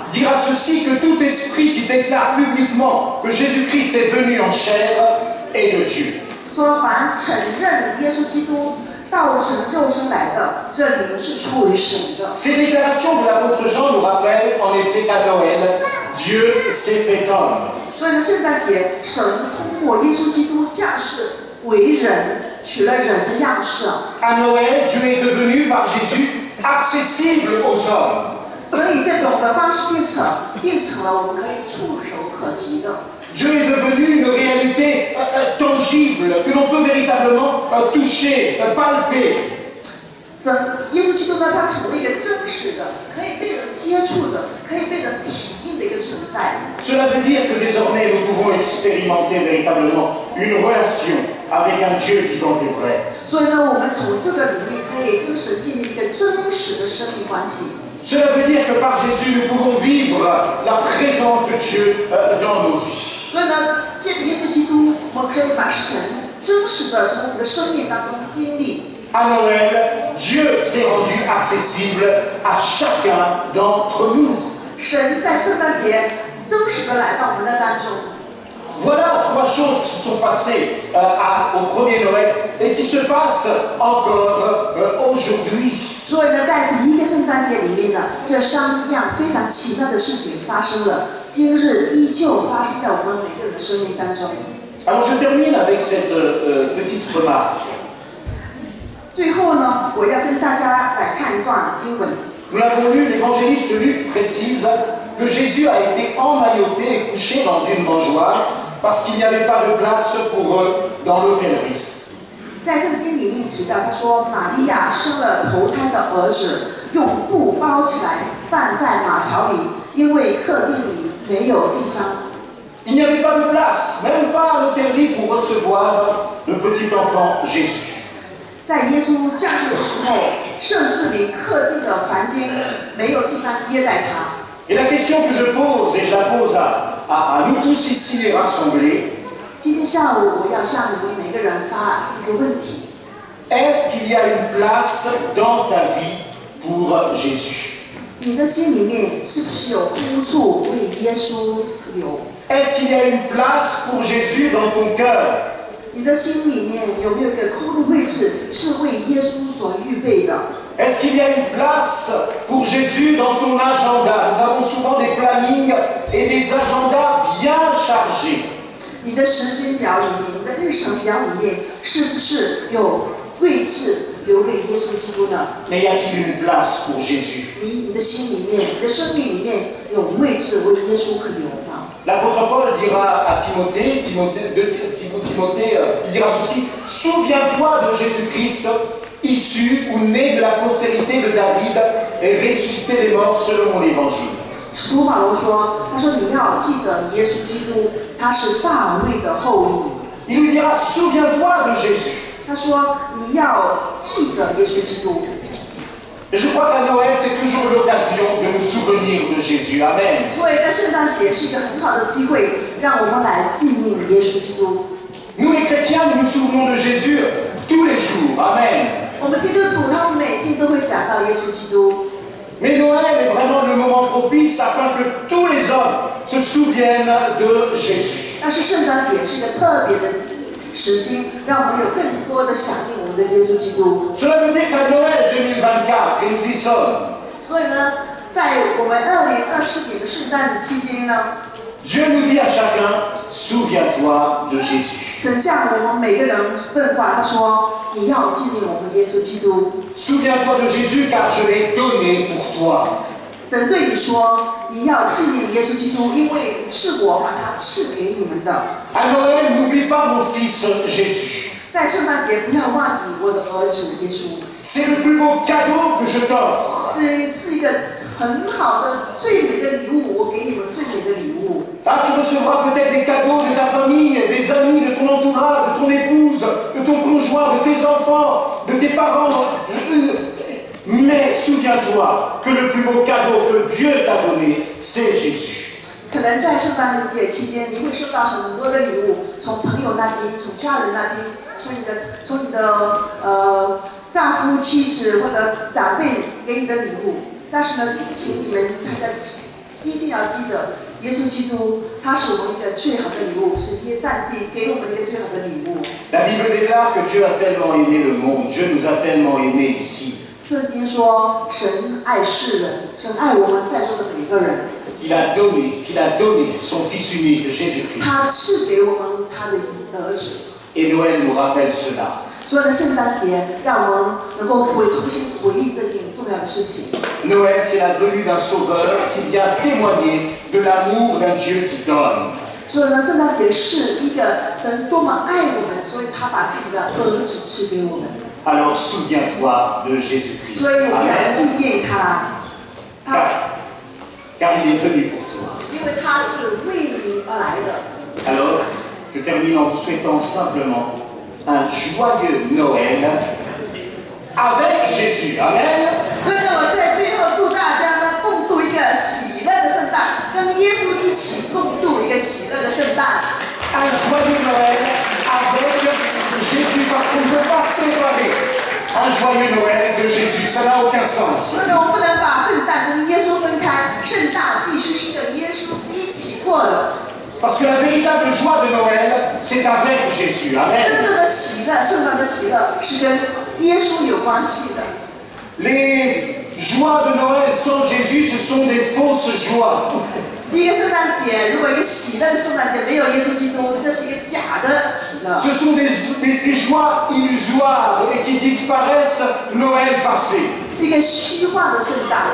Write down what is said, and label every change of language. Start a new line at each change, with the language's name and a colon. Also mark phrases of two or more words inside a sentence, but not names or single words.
French: dira ceci, que tout esprit qui déclare publiquement que Jésus-Christ est venu en chair est de Dieu.
Chinese: 说凡承认耶稣基督道成肉身来的，这灵是出于神的。
French: Ces déclarations de l'apôtre Jean nous rappellent en effet qu'à Noël, Dieu s'est fait homme.
Chinese: 所以呢，圣诞节神通过耶稣基督降世为人，取了人的样式。
French: À Noël, Dieu est devenu par Jésus accessible aux hommes.
Chinese: 所以这种的方式变成了我们可以触手可及的。
French: Dieu est devenu une réalité tangible, que l'on peut véritablement toucher, palper.
Chinese: 耶稣基督呢，他成为一个真实的、可以被人接触的、可以被人体验的一个存在。
French: Cela veut dire que désormais nous pouvons expérimenter véritablement une relation avec un Dieu vivant et vrai.
Chinese: 所以呢，我们从这个里面可以跟神建立一个真实的生命关系。
French: Cela veut dire que par Jésus nous pouvons vivre la présence de Dieu dans nos vies.
Chinese: 所以呢，借着耶稣基督，我们可以把神真实的从我们的生命当中经历。
French: À Noël, Dieu s'est rendu accessible à chacun d'entre nous.
Chinese: 神在圣诞节真实的来到我们的当中。
French: Voilà 3 choses qui se sont passées au premier Noël et qui se passent encore aujourd'hui.
Chinese: 所以呢，在第一个圣诞节里面呢，这3样非常奇妙的事情发生了，今日依旧发生在我们每个人的生命当中。
French: Alors je termine avec cette petite remarque.
Chinese: 最后呢，我要跟大家来看一段经文。
French: Nous l'avons lu, l'évangéliste Luc précise que Jésus a été emmailloté et couché dans une mangeoire parce qu'il n'y avait pas de place pour eux dans l'hôtellerie.
Chinese: 在圣经里面提到，他说玛利亚生了头胎的儿子，用布包起来放在马槽里，因为客店里没有地方。
French: Il n'y avait pas de place, même pas à l'hôtellerie pour recevoir le petit enfant Jésus.
Chinese: 在耶稣降生的时候，甚至连客店的房间没有地方接待他。
French: Et la question que je pose, et je la pose à nous tous ici les rassemblés,
Chinese: 今天下午我要向你们每个人发一个问题
French: ：est-ce qu'il y a une place dans ta vie pour Jésus?
Chinese: 你的心里面是不是有哭诉为耶稣流？
French: Est-ce qu'il y a une place pour Jésus dans ton cœur?
Chinese: 你的心里面有没有一个空的位置是为耶稣所预备的？
French: Est-ce qu'il y a une place pour Jésus dans ton agenda? Nous avons souvent des plannings et des agendas bien chargés.
Chinese: 你的时间表里面，你的日程表里面，是不是有位置留给耶稣基督的？
French: Mais y a-t-il une place pour Jésus?
Chinese: 你的心里面，你的生命里面有位置为耶稣可留吗？
French: L'apôtre Paul dira à Timothée, il dira ceci: souviens-toi de Jésus-Christ, issu ou né de la postérité de David et ressuscité des morts selon mon évangile.
Chinese: 使徒保罗说：“他说你要记得耶稣基督，他是大卫的后裔。”
French: Il lui dira: souviens-toi de Jésus.
Chinese: 他说你要记得耶稣基督。
French: Et je crois qu'à Noël, c'est toujours l'occasion de nous souvenir de Jésus. Amen.
Chinese: 所以在圣诞节是一个很好的机会，让我们来纪念耶稣基督。
French: Nous les chrétiens, nous nous souvenons de Jésus tous les jours. Amen.
Chinese: 我们基督徒，他们每天都会想到耶稣基督。
French: Mais Noël est vraiment le moment propice afin que tous les hommes se souviennent de Jésus.
Chinese: 但是圣诞节是一个特别的时间，让我们有更多的想念我们的耶稣基督。
French: Cela veut dire qu'à Noël 2024, et nous y sommes,
Chinese: 所以呢，在我们2024年的圣诞期间呢，
French: Dieu nous dit à chacun: souviens-toi de Jésus.
Chinese: 神向我们每个人问话，他说：“你要纪念我们耶稣基督。”
French: Souviens-toi de Jésus car je l'ai donné pour toi.
Chinese: 神对你说：“你要纪念耶稣基督，因为是我把他赐给你们的。”
French: À Noël, n'oublie pas mon fils Jésus.
Chinese: 在圣诞节不要忘记我的儿子耶稣。
French: C'est le plus beau cadeau que je t'offre.
Chinese: 这是一个很好的、最美的礼物，我给你们最美的礼物。
French: Ah, tu recevras peut-être des cadeaux de ta famille, des amis, de ton entourage, de ton épouse, de ton conjoint, de tes enfants, de tes parents. Mais souviens-toi que le plus beau cadeau que Dieu t'a donné, c'est Jésus.
Chinese: 可能在圣诞节期间，你会收到很多的礼物，从朋友那边，从家人那边，从你的丈夫、妻子或者长辈给你的礼物。但是呢，请你们大家一定要记得，耶稣基督他是我们一个最好的礼物，是上帝给我们一个最好的礼物。
French: La Bible déclare que Dieu a tellement aimé le monde, Dieu nous a tellement aimés ici,
Chinese: 圣经说，神爱世人，神爱我们在座的每个人，
French: qu'il a donné son Fils unique, Jésus-Christ.
Chinese: 他赐给我们他的儿子。
French: Et Noël nous rappelle cela.
Chinese: 所以呢，圣诞节让我们能够重新回忆这件重要的事情。
French: Noël, c'est la venue d'un sauveur qui vient témoigner de l'amour d'un Dieu qui donne.
Chinese: 所以呢，圣诞节是一个神多么爱我们，所以他把自己的儿子赐给我们。
French: Alors souviens-toi de Jésus-Christ.
Chinese: 所以我们要 Amen. 纪念他，
French: Car il est venu pour toi.
Chinese: 因为他是为你而来的。
French: Alors, je termine en vous souhaitant simplement un joyeux Noël avec Jésus. Amen.
Chinese: 所以呢，我在最后祝大家呢，共度一个喜乐的圣诞，跟耶稣一起共度一个喜乐的圣诞。
French: Un joyeux Noël avec Jésus, parce qu'on ne peut pas séparer un joyeux Noël de Jésus. Ça n'a aucun sens.
Chinese: 所以呢，我们不能把圣诞跟耶稣分开，圣诞必须是跟耶稣一起过的。
French: Parce que la véritable joie de Noël, c'est avec Jésus. Amen.
Chinese: 真正的喜乐，圣诞的喜乐是跟耶稣有关系的。
French: Les joies de Noël sans Jésus, ce sont des fausses joies.
Chinese: 第一个圣诞节，如果一个喜乐的圣诞节没有耶稣基督，这是一个假的喜乐。
French: Ce sont des joies illusoires et qui disparaissent Noël passé.